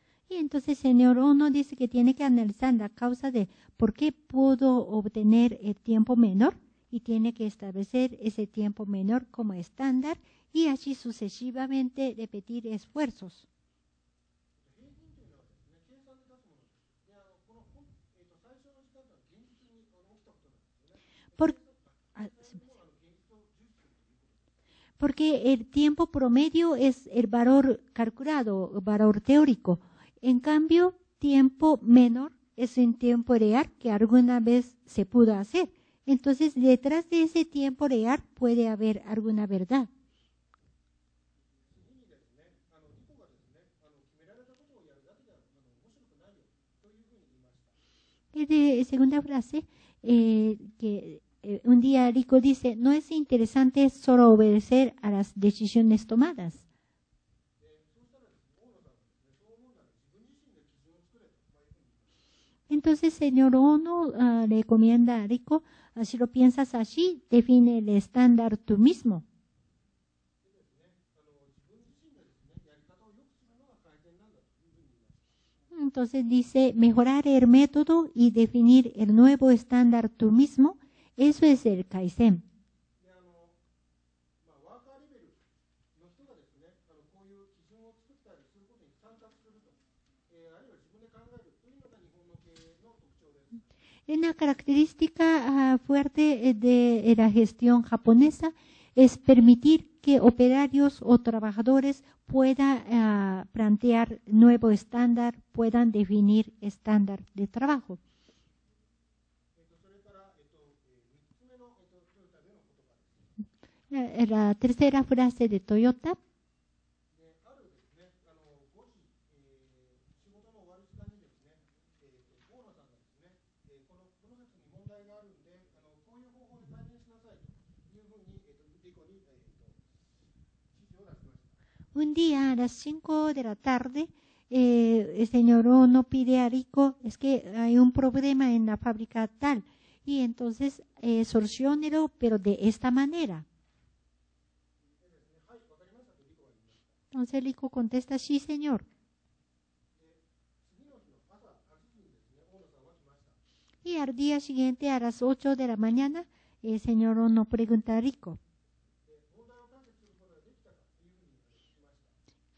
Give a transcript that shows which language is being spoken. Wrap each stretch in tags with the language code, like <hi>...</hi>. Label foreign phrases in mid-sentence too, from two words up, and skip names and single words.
<es>Y entonces el señor Ono dice que tiene que analizar la causa de por qué pudo obtener el tiempo menor y tiene que establecer ese tiempo menor como estándar y así sucesivamente repetir esfuerzos.</es> <ja>平均というのはですね、計算で出すものです。で、この、最初の時間というのは現実に起きたことなんですよね。</ja> <es>Por-</es> <ja>計算も現実を重視するということです。</ja> <es>Porque el tiempo promedio es el valor calculado, el valor teórico. En cambio, tiempo menor es un tiempo real que alguna vez se pudo hacer. Entonces, detrás de ese tiempo real puede haber alguna verdad.</es> <ja>次にですね、リコがですね、決められたことをやるだけでは面白くないよというふうに言いました。</ja> <es>Y de segunda frase, que un día Rico dice, no es interesante solo obedecer a las decisiones tomadas.</es> <ja>そうしたらですね、大野さんはですね、そう思うなら自分自身で基準を作れと、いうふうに言いました。</ja> <es>Entonces, señor Ono recomienda a Rico, si lo piensas así, define el estándar tú mismo.</es> <ja>でですね、自分自身でですね、やり方を良くするのが改善なんだというふうに言いました。</ja> <es>Entonces dice, mejorar el método y definir el nuevo estándar tú mismo, eso es el Kaizen.</es> <ja>で、ワーカーレベルの人がですね、こういう基準を作ったりすることに参加すると、あるいは自分で考えるというのが日本の経営の特徴です。</ja> <es>Una característica fuerte de la gestión japonesa es permitir que operarios o trabajadores puedan plantear nuevo estándar, puedan definir estándar de trabajo.</es> <ja>それから、3つ目の、トヨタでの言葉です。</ja> <es>La tercera frase de Toyota.</es> <ja>で、あるですね、5時、仕事の終わる時間にですね、大野さんがですね、このプロセスに問題があるんで、こういう方法で改善しなさいというふうに、リコに、指示を出しました。</ja> <es>Un día a las 5 de la tarde, el señor Ono pide a Rico, es que hay un problema en la fábrica tal, y entonces soluciónelo, pero de esta manera.</es> <ja>でですね、はい、わかりましたとリコが言いました。</ja> <es>Entonces Rico contesta, sí, señor.</es> <ja>で、次の日の朝8時にですね、大野さんは来ました。</ja> <es>Y al día siguiente, a las 8 de la mañana, el señor Ono pregunta a Rico,</es> <ja>で、問題を解決することができたかというふうに聞きました。</ja>